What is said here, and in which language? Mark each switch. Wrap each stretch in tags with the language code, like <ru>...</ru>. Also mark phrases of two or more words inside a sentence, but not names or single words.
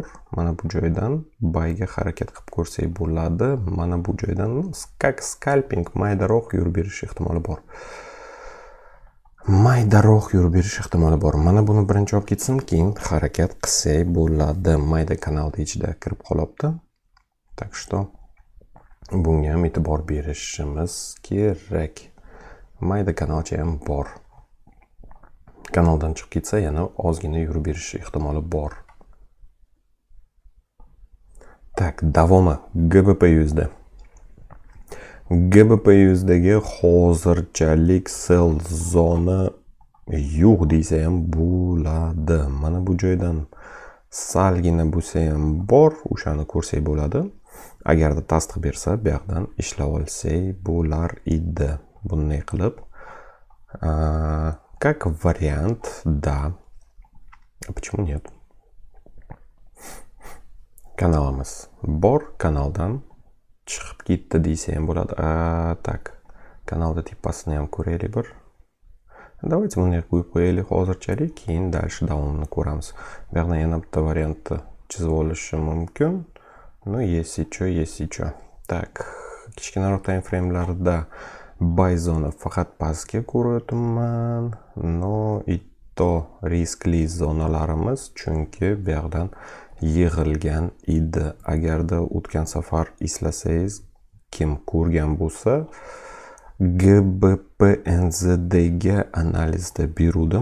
<uz>Mana bu joydan buyga harakat qilib ko'rsak bo'ladi. Mana bu joydan как scalping maydaroq yurib berish ehtimoli bor. Mana buni birinchi olib ketsin, keyin harakat qilsak bo'ladi. Mayda kanalda ichida kirib qolyapti.</uz> <ru>Так что</ru> <uz>bunga ham e'tibor berishimiz kerak. Mayda kanalcha ham bor. Kanaldan chiqib ketsa yana ozgina yurib berish ehtimoli bor. Tak, davomi GBP USD. GBP USDga hozirchalik sell zona yo'q desa ham bo'ladi. Mana bu joydan salgina bo'lsa ham bor, o'shani ko'rsak bo'ladi. Agarda tasdiq bersa, bu yerdan ishlab olsak bo'lar edi. Bunday qilib,</uz> <ru>как вариант, да. Почему нет?</ru> <uz>Kanalimiz bor, kanaldan chiqib ketdi desa ham bo'ladi. Tak, kanalda tepasini ham ko'raylik bir. Давайте bunday qo'yib qo'yaylik hozirchalik, keyin dальше davomini ko'ramiz. Bu yerdan yana bitta variantni chizib olishim mumkin.</uz> <ru>Если что.</ru> <uz>Tak, kichkinaroq</uz> <en>time frame'larda</en> <uz>buy zona faqat pastga ko'ryapman.</uz> <ru>И то</ru> <uz>riskli zonalarimiz, chunki bu yerdan yig'ilgan edi. Agarda o'tgan safar eslasangiz, kim ko'rgan bo'lsa, GBP/NZD ga analizda beruvdim.</uz>